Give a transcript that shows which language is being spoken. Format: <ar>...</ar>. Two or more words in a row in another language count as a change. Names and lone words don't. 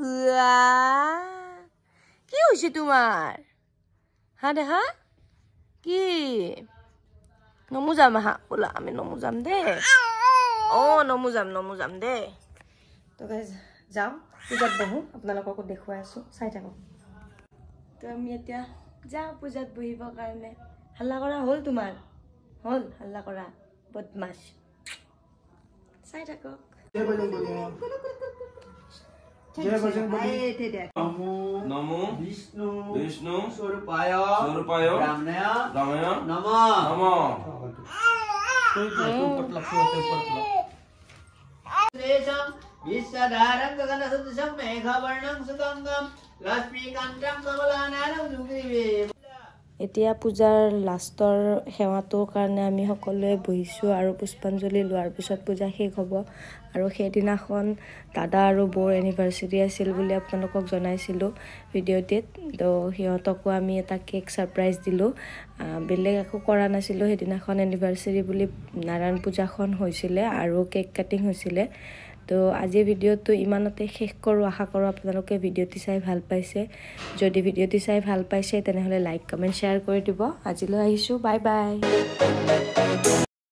<as>কি হৈছে তোমাৰ হা দেখা কি নমু যাম হা বোলা আমি নমু যাম দে নমু যাম দে তো গাইজ যাওঁ পূজাত বহোঁ আপোনালোককো দেখুৱাই আছোঁ চাই থাকক তো আমি এতিয়া যাওঁ পূজাত বহিবৰ কাৰণে হাল্লা কৰা হ'ল তোমাৰ হ'ল হাল্লা কৰা বদমাছ চাই থাকক</as> <sa>नमो विष्णु स्वरूपाय रामनाय नमः विश्वधारं गगनसदृशं मेघवर्णं सुगंगं लक्ष्मीकान्तं कमलानयनं सुग्रीवे</sa> <as>এতিয়া পূজাৰ লাষ্টৰ সেৱাটোৰ কাৰণে আমি সকলোৱে বহিছোঁ আৰু পুষ্পাঞ্জলি লোৱাৰ পিছত পূজা শেষ হ'ব আৰু সেইদিনাখন দাদা আৰু বৌৰ এনিভাৰ্চাৰী আছিল বুলি আপোনালোকক জনাইছিলোঁ ভিডিঅ'টিত তো সিহঁতকো আমি এটা</as> <en>cake surprise</en> <as>দিলোঁ বেলেগ একো কৰা নাছিলোঁ সেইদিনাখন এনিভাৰ্চাৰী বুলি নাৰায়ণ পূজাখন হৈছিলে আৰু</as> <en>cake cutting</en> <as>হৈছিলে তো আজি ভিডিঅ'টো ইমানতে শেষ কৰোঁ আশা কৰোঁ আপোনালোকে ভিডিঅ'টি চাই ভাল পাইছে যদি ভিডিঅ'টি চাই ভাল পাইছে তেনেহ'লে</as> <en>like comment share</en> <as>কৰি দিব আজিলৈ আহিছোঁ</as> <en>bye bye</en>